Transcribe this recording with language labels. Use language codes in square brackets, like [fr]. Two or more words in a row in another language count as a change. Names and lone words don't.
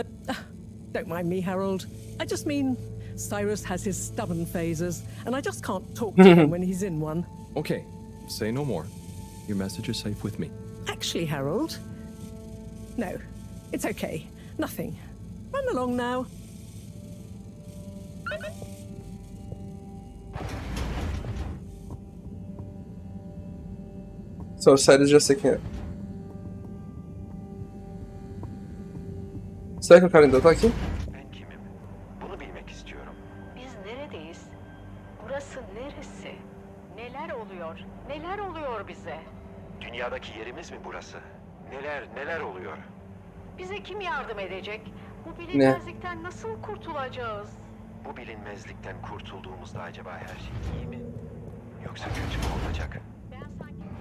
[en] Don't mind me, Harold. I just mean, Cyrus has his stubborn phases, and I just can't talk to him when he's in one. Okay, say no more. Your message is safe with me. Actually, Harold... No, it's okay. Nothing. Run along now. [pt] Só sério, já sei quem é. Será que o cara ainda tá aqui? [tr] Ben kimim? Bunu bilmek istiyorum. Biz neredeyiz? Burası neresi? Neler oluyor? Neler oluyor bize? Dünyadaki yerimiz mi burası? Neler oluyor? Bize kim yardım edecek? Bu bilinmezlikten nasıl kurtulacağız? Bu bilinmezlikten kurtulduğumuzda acaba her şey iyi mi? Yoksa kötü mü olacak? Ben sanki...